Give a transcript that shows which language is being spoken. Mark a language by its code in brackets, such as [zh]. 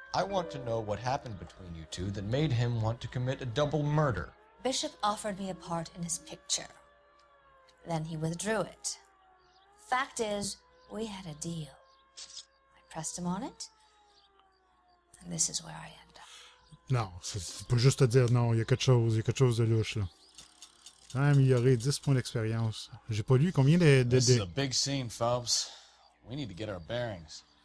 [en] I want to know what happened between you two that made him want to commit a double murder. Bishop offered me a part in his picture. Then he withdrew it. Fact is, we had a deal. I pressed him on it, and this is where I end up. [fr] Non, c'est pas juste te dire non, il y a quelque chose de louche, là. Améliorer 10 points d'expérience. J'ai pas lu combien [en] This is a big scene, Phelps. We need to get our bearings.